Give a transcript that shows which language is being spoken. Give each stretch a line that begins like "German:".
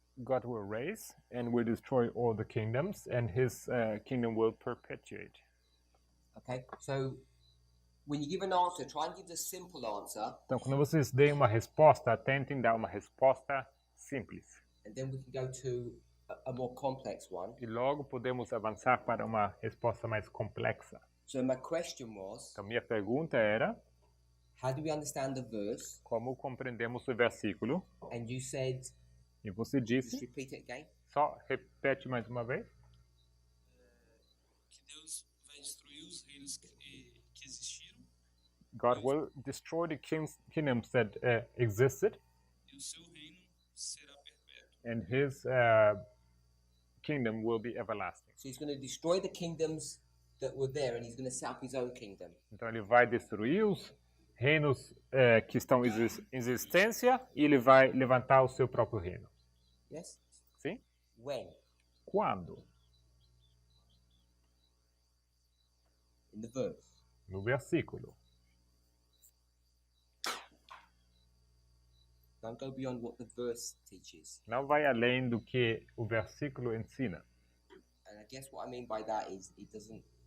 English: God will raise and will destroy all the kingdoms, and his kingdom will perpetuate. Okay, so when you give an answer, try and give the simple answer,
Portuguese: Então, quando vocês deem uma resposta, tentem dar uma resposta simples.
English: and then we can go to a more complex one.
Portuguese: E logo podemos avançar para uma resposta mais complexa.
English: So my question was,
Portuguese: Então, minha pergunta era,
English: how do we understand the verse?
Portuguese: como compreendemos o versículo?
English: And you said,
Portuguese: E você
English: just
Portuguese: disse,
English: repeat it again.
Portuguese: só repete mais uma vez. Que Deus vai destruir os reinos que existiram
English: God will destroy the kingdoms that existed,
Portuguese: e o seu reino será perpétuo.
English: and his kingdom will be everlasting. So he's going to destroy the kingdoms that were there, and he's going to set up his own kingdom.
Portuguese: Então ele vai destruir os reinos que estão em existência e ele vai levantar o seu próprio reino.
English: Yes?
Portuguese: Sim?
English: When?
Portuguese: Quando?
English: In the verse.
Portuguese: No versículo.
English: Don't go beyond what the verse teaches.
Portuguese: Não vai além do que o versículo ensina.
English: And I guess what I mean by that is it doesn't.